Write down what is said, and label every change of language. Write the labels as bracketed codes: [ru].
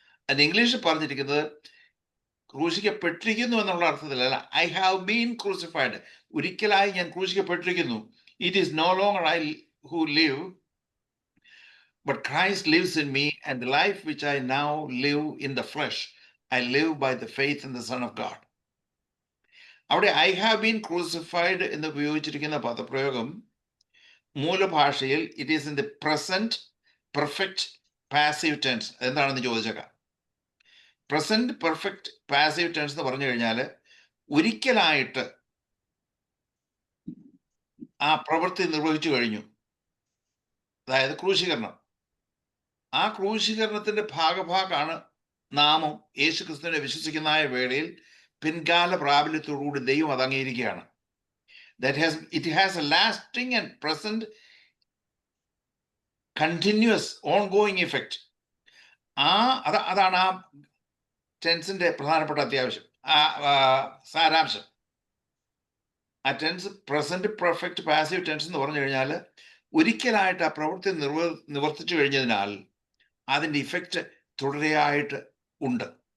[ml] അതിന് ഇംഗ്ലീഷിൽ പറഞ്ഞിരിക്കുന്നത് ക്രൂശിക്കപ്പെട്ടിരിക്കുന്നു എന്നുള്ള അർത്ഥത്തിലല്ല. [en] I have been crucified. [ml] ഒരിക്കലായി ഞാൻ ക്രൂശിക്കപ്പെട്ടിരിക്കുന്നു. [en] It is no longer I who live, but Christ lives in me, and the life which I now live in the flesh I live by the faith in the Son of God. [ml] അവിടെ [en] I have been crucified [ml] എന്ന് ഉപയോഗിച്ചിരിക്കുന്ന പദപ്രയോഗം മൂലഭാഷയിൽ [en] It is in the present perfect passive tense. [ml] എന്താണെന്ന് ചോദിച്ചേക്കാം. Present perfect passive tense എന്ന് പറഞ്ഞു കഴിഞ്ഞാൽ ഒരിക്കലായിട്ട് ആ പ്രവൃത്തി നിർവഹിച്ചു കഴിഞ്ഞു. അതായത് ക്രൂശീകരണം. ആ ക്രൂശീകരണത്തിന്റെ ഭാഗമാണ് നാമം യേശു ക്രിസ്തുവിനെ വിശ്വസിക്കുന്ന വേളയിൽ പിൻകാല പ്രാബല്യത്തോടുകൂടി ദൈവം അത് അംഗീകരിക്കുകയാണ്. [en] It has a lasting and present continuous ongoing effect. [ml] അതാണ് ആ ടെൻസിന്റെ പ്രധാനപ്പെട്ട അത്യാവശ്യം, സാരാംശം. ആ tense present perfect passive tense എന്ന് പറഞ്ഞു കഴിഞ്ഞാൽ ഒരിക്കലായിട്ട് ആ പ്രവൃത്തി നിവർത്തിച്ചു കഴിഞ്ഞതിനാൽ അതിൻ്റെ ഇഫക്റ്റ് തുടരെയായിട്ട് ഉണ്ട്.